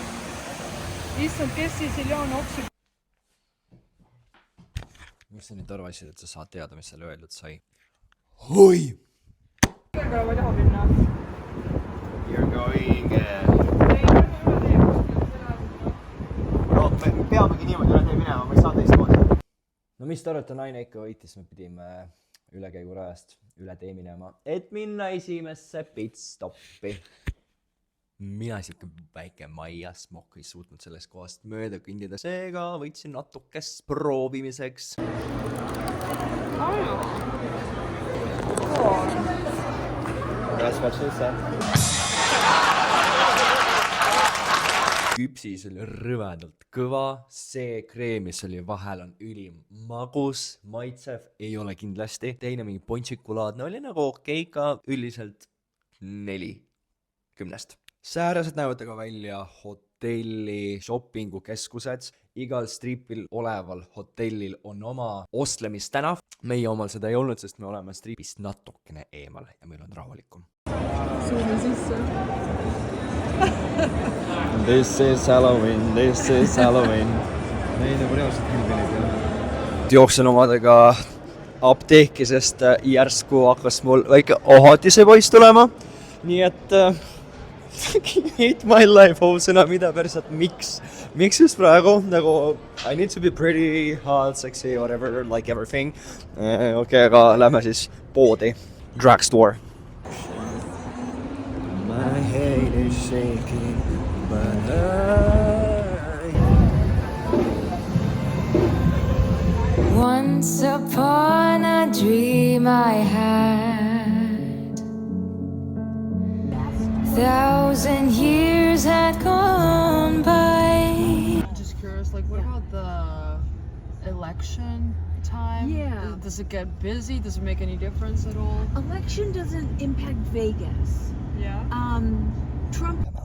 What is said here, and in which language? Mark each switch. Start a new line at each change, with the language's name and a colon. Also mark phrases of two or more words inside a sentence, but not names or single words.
Estonian: Issand, kes siis Iljana oksib? Mis sa nüüd arvasid, et sa saad teada, mis seal öeldud sai? Hoi! Kõrgele ma ei taha minna.
English: You're going...
Estonian: No, me peamegi niimoodi üle tee minema, ma ei saa teist koodi. No mis te arvate, naine ikka võitis, me pidime ülekäigurajast üle tee minema, et minna esimesse pitstoppi. Mina siuke väike Maia smokk ei suutnud sellest kohast mööda kõndida. Seega võitsin natukest proovimiseks.
English: That's what she said.
Estonian: Küpsis oli rõvedalt kõva, see kreem, mis oli vahel on ülim magus, maitsev, ei ole kindlasti. Teine mingi ponšikulaadne oli nagu okeiga, üldiselt 4/10. Säärased näevad aga välja hotelli shoppingu keskused. Igal stripil oleval hotellil on oma ostlemistänav. Meie omal seda ei olnud, sest me oleme stripist natukene eemal ja meil on rahulikum. Suume sisse.
English: This is Halloween.
Estonian: Ei nagu reaalselt hilbinid. Jooksen omadega apteeki, sest järsku hakkas mul väike ohatise poiss tulema. Nii et
English: hate my life,
Estonian: housena, mida päriselt, miks just praegu, nagu
English: I need to be pretty, hot, sexy, whatever, like everything.
Estonian: Okei, aga lähme siis poodi, drugstore.
English: My head is shaking, but Once upon a dream I had, 1,000 years had gone by. I'm just curious, like, what about the election time? Yeah. Does it get busy? Does it make any difference at all? Election doesn't impact Vegas. Yeah. Trump.